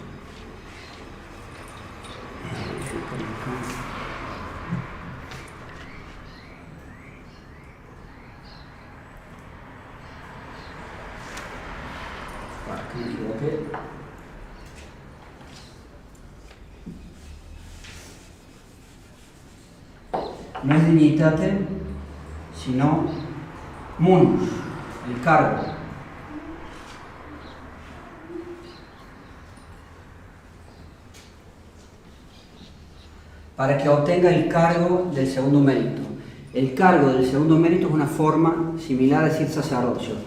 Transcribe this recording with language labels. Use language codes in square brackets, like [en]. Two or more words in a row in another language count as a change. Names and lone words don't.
[es] Me equivoqué. No es dignitate, sino munus, el cargo. Para que obtenga el cargo del segundo mérito. El cargo del segundo mérito es una forma similar a decir sacerdocio.